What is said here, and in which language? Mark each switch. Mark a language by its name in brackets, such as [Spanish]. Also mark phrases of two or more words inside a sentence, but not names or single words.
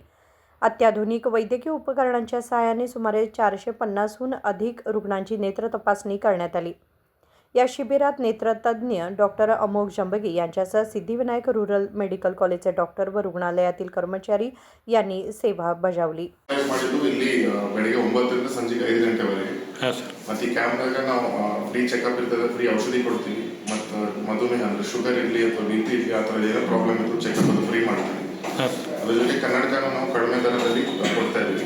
[Marathi] अत्याधुनिक वैद्यकीय उपकरणांच्या सहाय्याने सुमारे 450हून अधिक रुग्णांची नेत्र तपासणी करण्यात आली। या शिबिरात नेत्रतज्ञ डॉक्टर अमोघ जंबगी यांच्यासह सिद्धिविनायक रूरल मेडिकल कॉलेजचे डॉक्टर व रुग्णालयातील कर्मचारी यांनी सेवा बजावली। [Kannada] ಬೆಳಿಗ್ಗೆ 9ರಿಂದ ಸಂಜೆ 5 ಗಂಟೆವರೆಗೆ ಮತ್ತೆ ಈ ಕ್ಯಾಂಪ್ನಾಗ ನಾವು [English] free checkup [Kannada] ಇರ್ತದೆ, ಫ್ರೀ ಔಷಧಿ ಕೊಡ್ತೀವಿ ಮತ್ತು ಮಧುಮೇಹ ಅಂದ್ರೆ ಶುಗರ್ ಇರಲಿ ಅಥವಾ BP ಇರಲಿ ಆ ಥರ ಏನೋ ಪ್ರಾಬ್ಲಮ್ ಇತ್ತು ಚೆಕಪ್ ಅದು ಫ್ರೀ ಮಾಡ್ತೀವಿ। ಅದ್ರ ಜೊತೆ ಕನ್ನಡಕನ ನಾವು ಕಡಿಮೆ ದರದಲ್ಲಿ ಕೊಡ್ತಾ ಇದ್ದೀವಿ।